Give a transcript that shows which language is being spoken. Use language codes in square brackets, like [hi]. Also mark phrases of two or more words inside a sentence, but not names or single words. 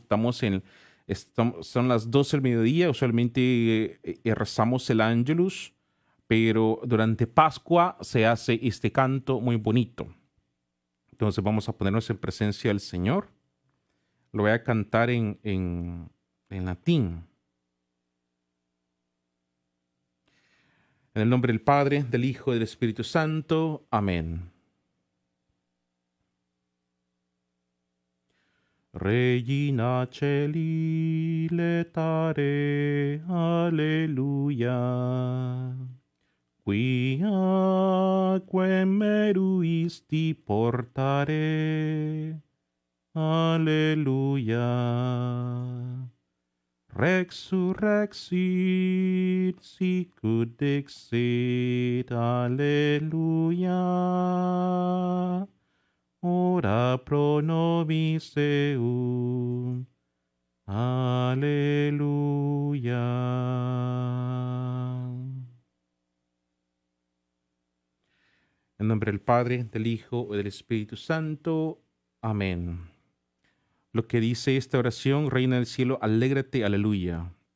[es] Son las 12 del mediodía, usualmente rezamos el Ángelus, pero durante Pascua se hace este canto muy bonito. Entonces vamos a ponernos en presencia del Señor. Lo voy a cantar en latín. En el nombre del Padre, del Hijo y del Espíritu Santo. Amén. [la] Regina Celi letare, alleluia. Quiaque meruisti portare, alleluia. Resurrexit sicut dixit, alleluia. Ora pro nobis eum. [es] Aleluya. En nombre del Padre, del Hijo y del Espíritu Santo. Amén. Lo que dice esta oración: Reina del cielo, alégrate, aleluya.